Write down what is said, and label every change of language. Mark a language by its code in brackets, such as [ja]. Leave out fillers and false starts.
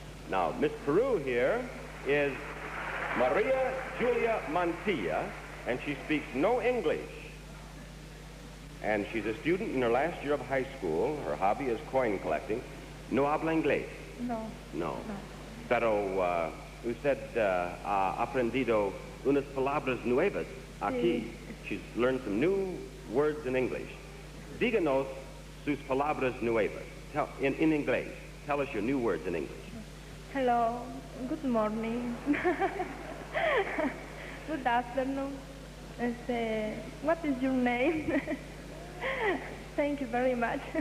[en] Now, Miss Peru here is Maria Julia Montilla, and she speaks no English. And she's a student in her last year of high school. Her hobby is coin collecting. [es] No habla inglés? No. No. Pero usted ha aprendido unas palabras nuevas aquí. [en] She's learned some new words in English. [es] Díganos sus palabras nuevas. [en] In inglés. Tell us your new words in English. Hello. Good morning. Good afternoon. What is your name? Thank you very much.